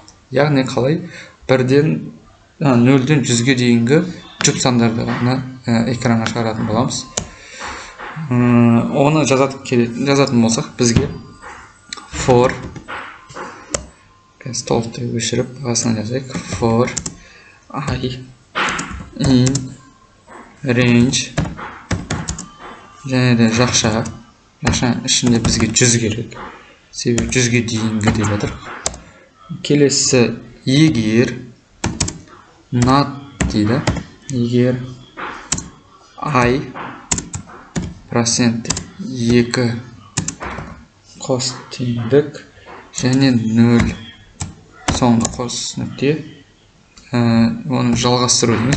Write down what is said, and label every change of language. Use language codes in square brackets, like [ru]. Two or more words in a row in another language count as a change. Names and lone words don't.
[kk] Яғни қалай 0-ден 100-ге дейінгі жұп сандарды экранға шығаратын боламыз. Оны жазатын болсақ, бізге for толықтай өшіріп басына жазайық. [en] For I in range, [kk] және де жақшаның ішінде бізге 100 керек. Себебі 100-ге дейінгі деп жатыр. Келесі егер not дейді. Егер I процент 2 қос теңдік және 0 соңғы қос нүкте, оны жалғастыру дейміз.